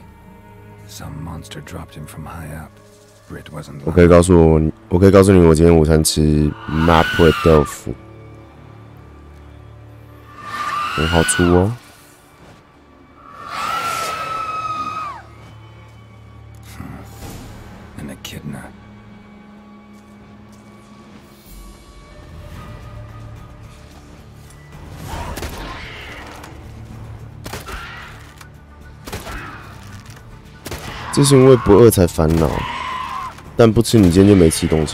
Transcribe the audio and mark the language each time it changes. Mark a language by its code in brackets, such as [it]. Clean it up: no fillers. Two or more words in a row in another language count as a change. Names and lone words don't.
[en] Some monster dropped him from high up. Brit wasn't [zh] 我可以告诉你，我今天午餐吃 maple 豆腐，很好吃哦。 [en] an echidna. [zh] 这是因为不饿才烦恼，但不吃你今天就没吃东西。